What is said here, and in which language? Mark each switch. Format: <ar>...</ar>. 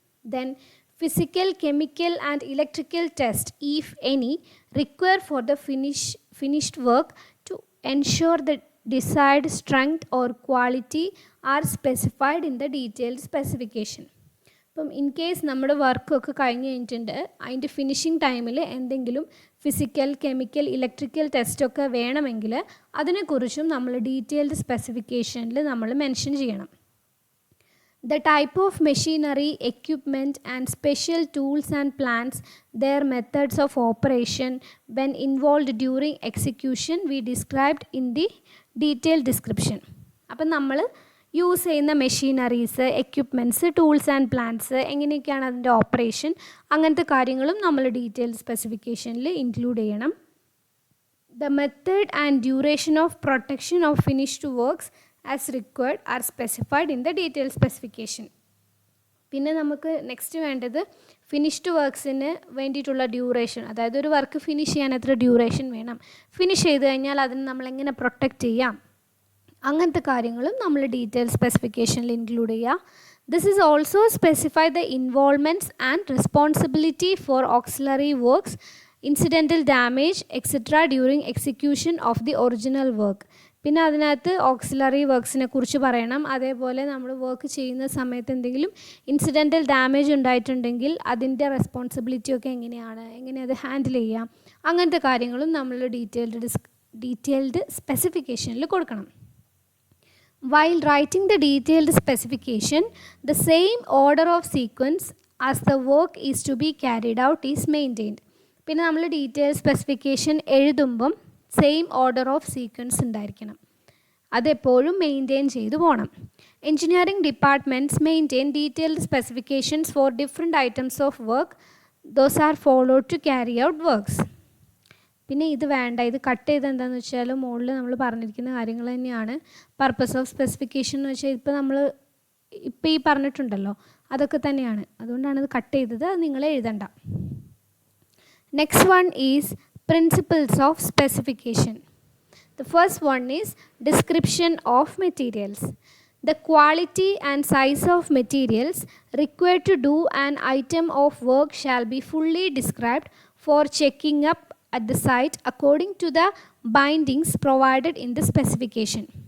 <en>Then physical, chemical and electrical test, if any, require for the finished work to ensure the desired strength or quality are specified in the detailed specification.</en> <ml>ഇപ്പം in case നമ്മുടെ വർക്കൊക്കെ കഴിഞ്ഞ് കഴിഞ്ഞിട്ടുണ്ട്, അതിൻ്റെ finishing ടൈമിൽ എന്തെങ്കിലും physical, chemical, electrical ടെസ്റ്റൊക്കെ വേണമെങ്കിൽ അതിനെക്കുറിച്ചും നമ്മൾ ഡീറ്റെയിൽഡ് സ്പെസിഫിക്കേഷനിൽ നമ്മൾ മെൻഷൻ ചെയ്യണം.</ml> <en>The type of machinery, equipment and special tools and plants, their methods of operation when involved during execution we described in the detailed description.</en> <ml>അപ്പം നമ്മൾ യൂസ് ചെയ്യുന്ന machineries, equipments, tools and plants, എങ്ങനെയൊക്കെയാണ് അതിൻ്റെ operation, അങ്ങനത്തെ കാര്യങ്ങളും നമ്മൾ detailed സ്പെസിഫിക്കേഷനിൽ include ചെയ്യണം.</ml> <en>The method and duration of protection of finished works as required are specified in the detailed specification.</en> <ml>പിന്നെ നമുക്ക് നെക്സ്റ്റ് വേണ്ടത് ഫിനിഷ്ഡ് വർക്ക്സിന് വേണ്ടിയിട്ടുള്ള ഡ്യൂറേഷൻ, അതായത് ഒരു വർക്ക് ഫിനിഷ് ചെയ്യാൻ എത്ര ഡ്യൂറേഷൻ വേണം, ഫിനിഷ് ചെയ്ത് കഴിഞ്ഞാൽ അതിന് നമ്മൾ എങ്ങനെ പ്രൊട്ടക്റ്റ് ചെയ്യാം, അങ്ങനത്തെ കാര്യങ്ങളും നമ്മൾ ഡീറ്റെയിൽ സ്പെസിഫിക്കേഷനിൽ ഇൻക്ലൂഡ് ചെയ്യുക.</ml> <en>This is also specify the involvements and responsibility for auxiliary works, incidental damage etcetera during execution of the original work.</en> <ml>പിന്നെ അതിനകത്ത് ഓക്സിലറി വർക്ക്സിനെ കുറിച്ച് പറയണം. അതേപോലെ നമ്മൾ വർക്ക് ചെയ്യുന്ന സമയത്ത് എന്തെങ്കിലും ഇൻസിഡൻറ്റൽ ഡാമേജ് ഉണ്ടായിട്ടുണ്ടെങ്കിൽ അതിൻ്റെ റെസ്പോൺസിബിലിറ്റിയൊക്കെ എങ്ങനെയാണ്, എങ്ങനെ അത് ഹാൻഡിൽ ചെയ്യാം, അങ്ങനത്തെ കാര്യങ്ങളും നമ്മൾ ഡീറ്റെയിൽഡ് സ്പെസിഫിക്കേഷനിൽ കൊടുക്കണം.</ml> <en>While writing the detailed specification, the same order of sequence as the work is to be carried out is maintained.</en> <ml>പിന്നെ നമ്മൾ detail specification എഴുതുമ്പം</ml> <en>same order of sequence</en> <ml>ഉണ്ടായിരിക്കണം, അതെപ്പോഴും മെയിൻറ്റെയിൻ ചെയ്തു പോകണം.</ml> <en>Engineering departments maintain detailed specifications for different items of work. Those are followed to carry out works.</en> <ml>പിന്നെ ഇത് വേണ്ട, ഇത് കട്ട് ചെയ്ത് എന്താണെന്ന് വെച്ചാൽ മുകളിൽ നമ്മൾ പറഞ്ഞിരിക്കുന്ന കാര്യങ്ങൾ തന്നെയാണ്.</ml> <en>purpose of specification</en> <ml>എന്ന് വെച്ചാൽ ഇപ്പോൾ ഈ പറഞ്ഞിട്ടുണ്ടല്ലോ അതൊക്കെ തന്നെയാണ്, അതുകൊണ്ടാണ് ഇത് കട്ട് ചെയ്തത്, അത് നിങ്ങൾ എഴുതണ്ട.</ml> <en>Next one is principles of specification. The first one is description of materials. The quality and size of materials required to do an item of work shall be fully described for checking up at the site according to the bindings provided in the specification.</en>